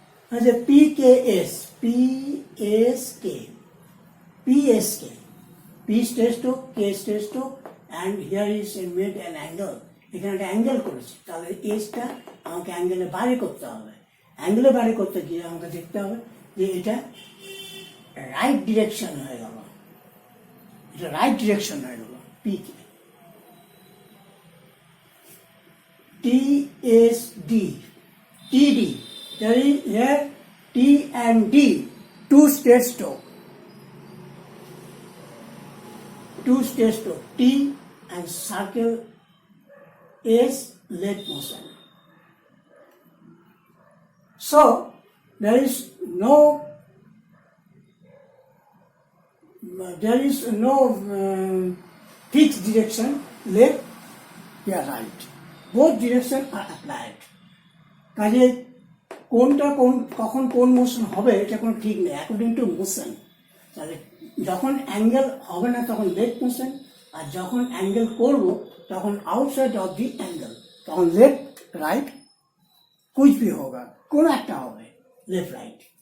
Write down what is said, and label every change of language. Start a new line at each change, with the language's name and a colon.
English: As a PKS, PSK, PSK, P straight stroke, K straight stroke, and here is made an angle.
Bangla: এখানে একটা angle করেছি, তাহলে এসটা আমাকে অ্যাঙ্গেলে বাইরে করতে হবে। অ্যাঙ্গেলে বাইরে করতে গিয়ে আমাকে দেখতে হবে যে এটা রাইট ডিরেকশন হয়ে গেল, এটা রাইট ডিরেকশন হয়ে গেল। P K T S D, T D,
English: here T and D, two straight stroke, T and circle is left motion. So there is no fixed direction, left or right. Both directions are applied.
Bangla: কাজে কোনটা কখন কোন motion হবে এটা কোনো ঠিক নেই,
English: According to motion.
Bangla: তাহলে যখন অ্যাঙ্গেল হবে না তখন লেফট মোশন, আর যখন অ্যাঙ্গেল করব তখন
English: outside of the angle,
Bangla: তখন লেফট রাইট
Hindi: कुछ भी होगा,
Bangla: কোনো একটা হবে লেফট রাইট।